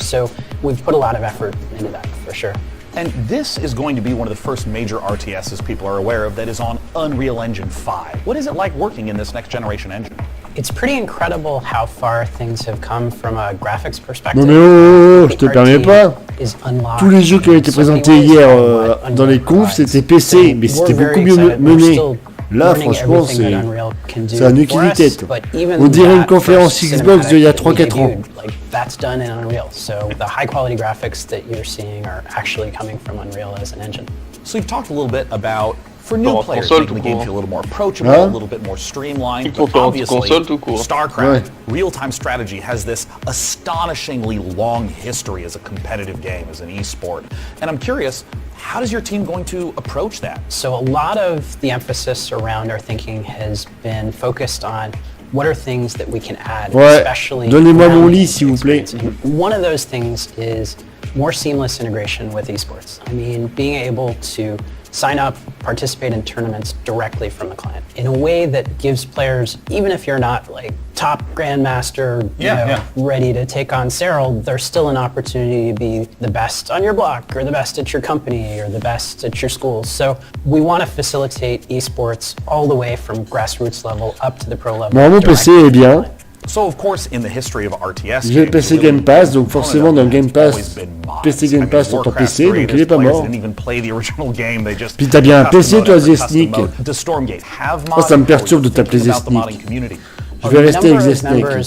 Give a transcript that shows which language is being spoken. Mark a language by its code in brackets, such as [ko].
[en] So we've put a lot of effort into that for sure. And this is going to be one of the first major RTSs people are aware of that is on Unreal Engine 5. What is it like working in this next generation engine? It's pretty incredible how far things have come from a graphics perspective. [fr] Non mais oh, je te permets pas. Tous les jeux qui ont été présentés hier dans les confs, c'était PC, mais c'était beaucoup mieux mené. Là, franchement, c'est un utilité. On dirait une conférence Xbox d'il y a 3-4 ans. [en] That's done in Unreal. So the high quality graphics that you're seeing are actually coming from Unreal as an engine. So you've talked a little bit about, for new players, making the game feel a little more approachable, a little bit more streamlined. But obviously, StarCraft, real-time strategy, has this astonishingly long history as a competitive game, as an esport. And I'm curious, how is your team going to approach that? So a lot of the emphasis around our thinking has been focused on what are things that we can add, especially [fr] donnez-moi mon lit, s'il vous plaît. [en] One of those things is more seamless integration with esports. I mean, being able to sign up, participate in tournaments directly from the client in a way that gives players, even if you're not like top grandmaster, ready to take on Cyril, there's still an opportunity to be the best on your block or the best at your company or the best at your school. So we want to facilitate esports all the way from grassroots level up to the pro level. [fr] Mon PC est bien. [en] So of course, in the history of RTS, [fr] j'ai le PC Game Pass, donc forcément dans le Game Pass, PC Game Pass sur ton PC, donc il est pas mort. Puis t'as bien un PC toi, Zesnik. Oh, ça me perturbe de t'appeler Zesnik. Je vais rester avec Zesnik.